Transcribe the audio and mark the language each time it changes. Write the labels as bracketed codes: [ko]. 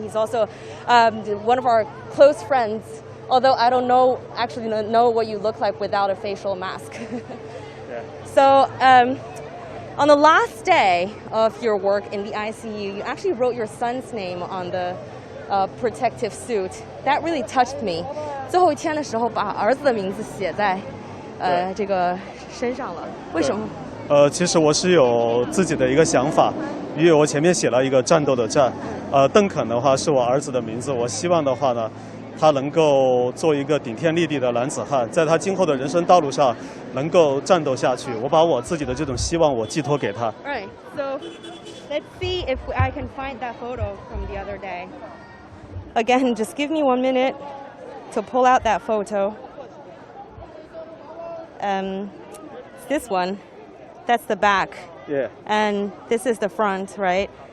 [en] He's also one of our close friends, although I don't actually know what you look like without a facial mask. Yeah. So on the last day of your work in the ICU, you actually wrote your son's name on the protective suit. That really touched me. [zh] 最后一天的时候，把儿子的名字写在这个身上了。为什么？其实我是有自己的一个想法，因为我前面写了一个战斗的战，邓肯的话是我儿子的名字，我希望的话呢，他能够做一个顶天立地的男子汉，在他今后的人生道路上能够战斗下去。我把我自己的这种希望我寄托给他。 [en] Right. So let's see if I can find that photo from the other day. Again, just give me 1 minute to pull out that photo. This one, that's the back. Yeah. And this is the front, right?